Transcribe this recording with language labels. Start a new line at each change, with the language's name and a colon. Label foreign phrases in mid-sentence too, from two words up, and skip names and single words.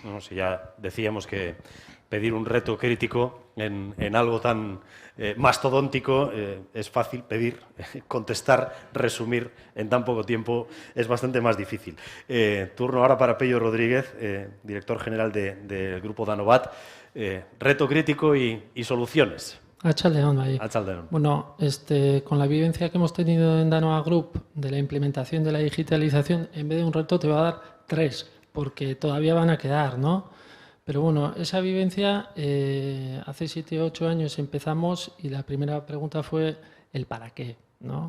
Spanish: No, si ya decíamos que pedir un reto crítico en algo tan mastodóntico es fácil, pedir, contestar, resumir en tan poco tiempo es bastante más difícil. Turno ahora para Pello Rodríguez, director general del Grupo Danovat. Reto crítico y soluciones.
Basque: Atxaldeon, bai. Atxaldeon.
Spanish: Bueno, con la vivencia que hemos tenido en Danoa Group de la implementación de la digitalización, en vez de un reto te va a dar 3, porque todavía van a quedar, ¿no? Pero bueno, esa vivencia, hace 7 o 8 años empezamos y la primera pregunta fue el para qué, ¿no?